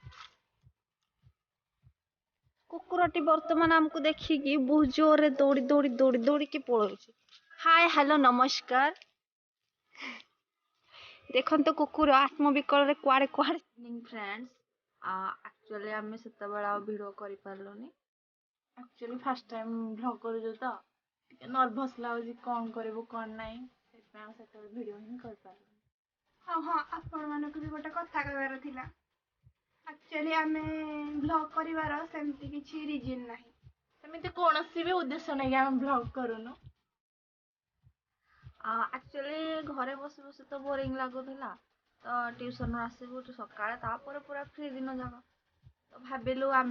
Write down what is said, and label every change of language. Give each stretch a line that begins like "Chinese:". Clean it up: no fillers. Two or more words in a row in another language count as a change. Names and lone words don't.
Odia: କୁକୁରଟି ବର୍ତ୍ତମାନ ଆମକୁ ଦେଖିକି ବହୁତ ଜୋରରେ ଦୌଡ଼ିକି ପଳଉଛି।
English: hi hello
Odia: ନମସ୍କାର। ଦେଖନ୍ତୁ କୁକୁର ଆତ୍ମବିକଳରେ କୁଆଡେ
English: friends actually
Odia: ଆମେ ସେତେବେଳେ ଆଉ ଭିଡିଓ କରିପାରିଲୁନି। एक्चुअली
English: first time
Odia: ଭ୍ଲଗ କରୁଛୁ ତ ଟିକେ नर्वस लाଗୁଛି କଣ କରିବୁ କଣ ନାହିଁ, ସେଥିପାଇଁ ଆଉ ସେତେବେଳେ ଭିडिଓ ହିଁ କରିପାରିଲୁନି। ହଁ ଆପଣ ମାନଙ୍କୁ ବି ଗୋଟେ କଥା କହିବାର ଥିଲା। ଆକ୍ଚୁଆଲି ଆମେ ବ୍ଲଗ କରିବାର ସେମିତି କିଛି ରିଜିନ୍ ନାହିଁ। ସେମିତି କୌଣସି ବି ଉଦ୍ଦେଶ୍ୟ ନେଇକି ଆମେ ବ୍ଲଗ କରୁନୁ। ଆକ୍ଚୁଆଲି ଘରେ ବସି ବସି ତ ବୋରିଂ ଲାଗୁଥିଲା, ତ ଟ୍ୟୁସନରୁ ଆସିବୁ ସକାଳେ ତାପରେ ପୁରା ଫ୍ରି ଦିନ ଯାକ, ତ ଭାବିଲୁ ଆମେ